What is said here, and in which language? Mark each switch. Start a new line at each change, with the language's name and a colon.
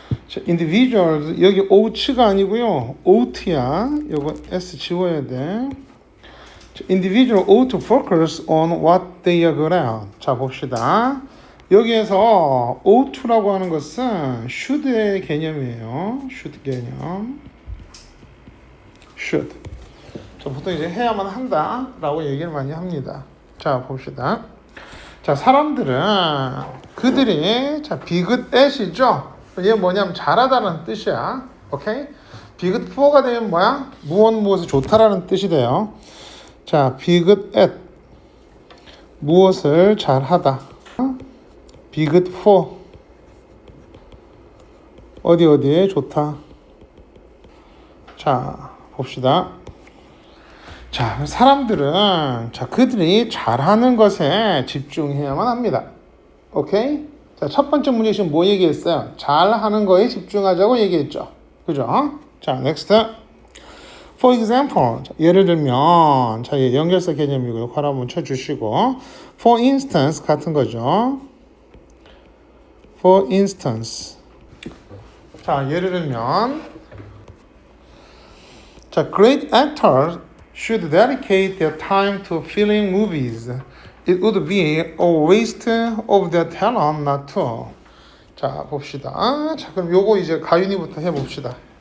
Korean: 자, individuals 여기 out가 아니고요. out야. 요거 s 지워야 돼.
English: 자, individual ought to focus on what they are good at.
Korean: 자, 봅시다. 여기에서 ought to라고 하는 것은 should의 개념이에요. should 개념. should. 자, 보통 이제 해야만 한다라고 얘기를 많이 합니다. 자, 봅시다. 자, 사람들은 그들이 자, be good at이죠. 얘 뭐냐면 잘하다는 뜻이야. 오케이? be good for가 되면 뭐야? 무엇에 좋다라는 뜻이 돼요. 자, be good at 무엇을 잘하다. be good for 어디에 좋다. 자, 봅시다. 자, 사람들은 자, 그들이 잘하는 것에 집중해야만 합니다. 오케이? 자, 첫 번째 문제 지금 뭐 얘기했어요? 잘하는 거에 집중하자고 얘기했죠. 그죠? 자,
English: next. For example.
Korean: 자, 예를 들면 자, 예, 연결사 개념이고요. 괄호 한번 쳐주시고 for instance 같은 거죠.
English: for instance.
Korean: 자, 예를 들면 자,
English: great actors should dedicate their time to filming movies. It would be a waste of their talent not to.
Korean: 자, 봅시다. 자, 그럼 요거 이제 가윤이부터 해봅시다.